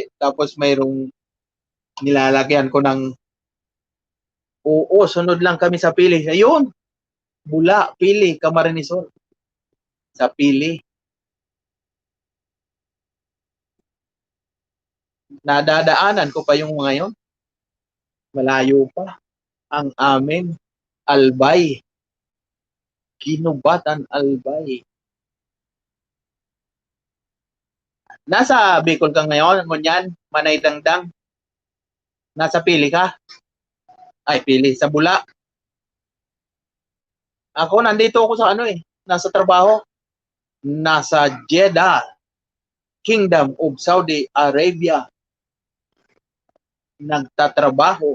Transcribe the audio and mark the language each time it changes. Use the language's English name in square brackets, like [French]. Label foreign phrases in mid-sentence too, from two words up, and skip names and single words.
[Filipino] Tapos mayroong nilalagyan ko ng oo, sunod lang kami sa pili. Ayun, Bula, pili, Camarines Sur. Sa pili. Nadadaanan ko pa yung mga yun. Malayo pa. Ang amin, Albay. Ginubatan Albay. Nasa Bicol ka ngayon, ngunyan, Manay Dangdang. Nasa pili ka? Ay, pili. Sa Bula. Ako, nandito ako sa ano eh. Nasa trabaho. Nasa Jeddah, Kingdom of Saudi Arabia. Nagtatrabaho.